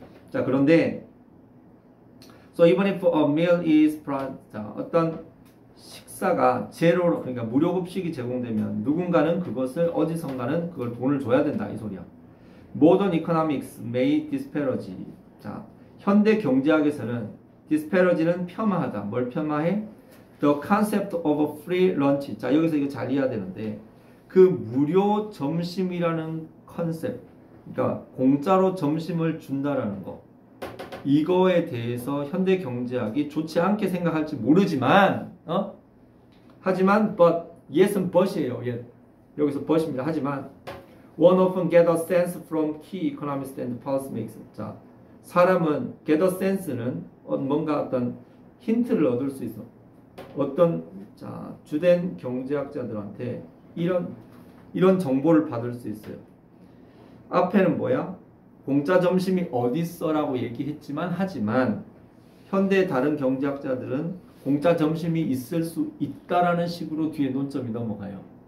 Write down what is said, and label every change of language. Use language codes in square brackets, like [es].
[ko] 자, 그런데 [en] so even if a meal is [ko] 자, 어떤 식사가 제로로 그러니까 무료급식이 제공되면 누군가는 그것을 어디선가는 그걸 돈을 줘야 된다 이 소리야. [en] Modern economics may disparage. [ko] 자, 현대 경제학에서는 disparage는 폄하하다. 뭘 폄하해? [en] The concept of a free lunch. [ko] 자, 여기서 이거 잘 이해해야 되는데 그 무료 점심이라는 컨셉, 그러니까 공짜로 점심을 준다라는 거, 이거에 대해서 현대 경제학이 좋지 않게 생각할지 모르지만, 하지만 but yes은 but이에요. yet. 여기서 but입니다. 하지만 [en] one often get a sense from key economists and policymakers. [ko] 자, 사람은 [en] get a sense [ko] 는 뭔가 어떤 힌트를 얻을 수 있어. 어떤 자 주된 경제학자들한테 이런 정보를 받을 수 있어요. 앞에는 뭐야? 공짜 점심이 어딨어라고 얘기했지만 하지만 현대 다른 경제학자들은 공짜 점심이 있을 수 있다라는 식으로 뒤에 논점이 넘어가요.